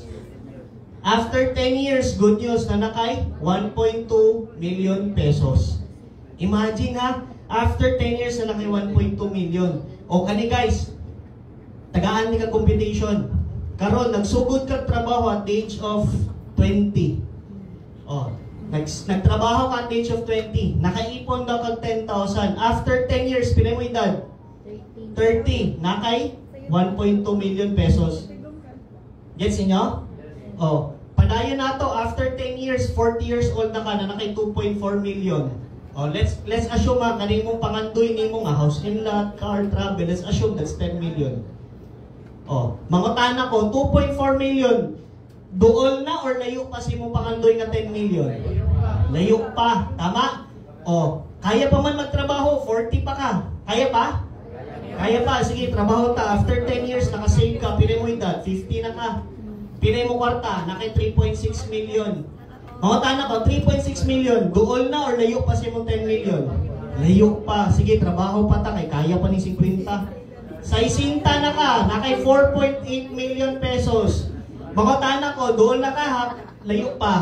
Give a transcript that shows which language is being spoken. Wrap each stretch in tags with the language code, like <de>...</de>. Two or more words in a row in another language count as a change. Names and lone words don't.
<en>After 10 years, good news,</en> <ceb>na nakay 1.2 million pesos. Imagine ha,</ceb> <en>after 10 years</en> <ceb>na nakay 1.2 million. O kani guys, tagaan ni ka computation. Karon nagsugod ka trabaho</ceb> <en>at the age of 20.</en> <ceb>Oh, nagtrabaho ka</ceb> <en>at the age of 20.</en> <ceb>Nakaipon daw kag 10,000.</ceb> <en>After 10 years,</en> <ceb>pinay mo edad? 30. Nakay 1.2 million pesos. Gets inyo? Oh, padayon na to,</ceb> <en>after 10 years, 40 years old</en> <ceb>na ka, na nakay 2.4 million. Oh,</ceb> <en>let's assume</en> <ceb>ha, kaning mong pangandoy nimo nga</ceb> <en>house and lot, car, travel, let's assume that's 10 million.</en> <ceb>Oh, mangutana ko 2.4 million. Duol na or layo pa si mong pangandoy nga 10 million? Layo pa, tama? Oh, kaya pa man magtrabaho, 40 pa ka. Kaya pa? Kaya pa, sige, trabaho ta.</ceb> <en>After 10 years,</en> <ceb>naka-save ka, pinay mo edad, 50 na ka. Pinay mo kwarta, naka 3.6 million. Mangutana ko, 3.6 million, duol na or layo pa si mong 10 million? Layo pa. Sige, trabaho pa ta, kay kaya pa ni 50. Sa isinta na ka, nakay 4.8 million pesos. Mangutana ko, duol na ka ha, layo pa.</ceb>